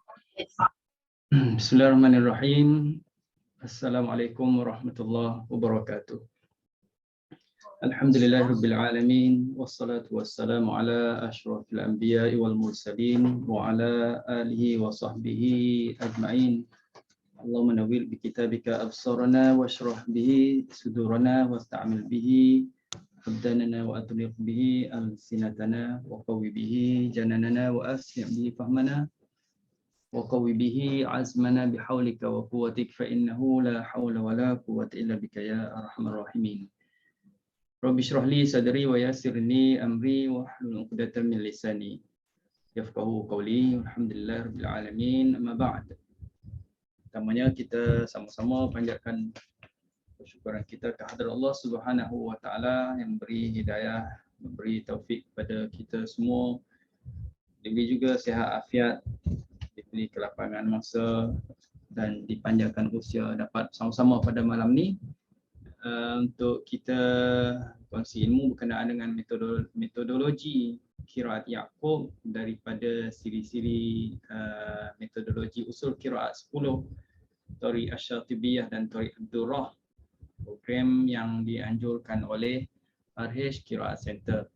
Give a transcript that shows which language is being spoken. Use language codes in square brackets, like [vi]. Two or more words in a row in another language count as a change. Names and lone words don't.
[ar] بسم الله الرحمن الرحيم. السلام عليكم ورحمة الله وبركاته. الحمد لله رب العالمين والصلاة والسلام على أشرف الأنبياء والمرسلين وعلى آله وصحبه أجمعين. اللهم نور بكتابك أبصارنا واشرح به صدورنا واستعمل به أبداننا وأطلق به ألسنتنا وقو به جناننا وأسرع به فهمنا وقوي به عزمنا بحولك وقوتك فإنه لا حول ولا قوة إلا بك يا أرحم الراحمين. رب اشرح لي صدري ويسر لي أمري واحلل عقدة من لساني يفقهوا قولي والحمد لله رب العالمين. أما بعد. [ms] Pertamanya kita sama-sama panjatkan kesyukuran kita kehadrat Allah [ar] سبحانه وتعالى [ms] yang memberi hidayah, memberi taufik kepada kita semua. Diberi juga sihat afiat, diberi kelapangan masa dan dipanjangkan usia dapat sama-sama pada malam ni untuk kita kongsi ilmu berkenaan dengan metodologi qiraat Yaqub daripada siri-siri metodologi usul qiraat 10 Thariq Asy-Syatibiyah dan Thariq Ad-Durrah, program yang dianjurkan oleh RH Qiraat Center.